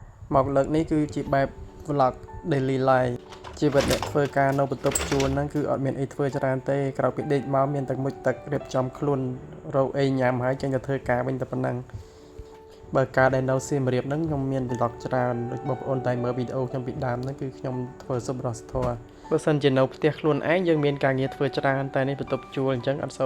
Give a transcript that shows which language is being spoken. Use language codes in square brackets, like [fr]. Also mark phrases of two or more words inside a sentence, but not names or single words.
[km] មកលើកនេះគឺជាបែប [en] vlog daily life [km] ជីវិតអ្នកធ្វើការនៅបន្ទប់ជួលហ្នឹងគឺអត់មានអីធ្វើច្រើនទេក្រៅពីដេកមកមានតែមុជទឹករៀបចំខ្លួនរកអីញ៉ាំហើយចេញទៅធ្វើការវិញតែប៉ុណ្ណឹងបើការដែលនៅសៀមរាបហ្នឹងខ្ញុំមាន vlog ច្រើនដូចបងប្អូនតែមើលវីដេអូខ្ញុំពីដើមហ្នឹងគឺខ្ញុំធ្វើសុបរសធម៌បើសិនជានៅផ្ទះខ្លួនឯងយើងមានការងារធ្វើច្រើនតែនេះបន្ទប់ជួលអញ្ចឹងអត់សូវ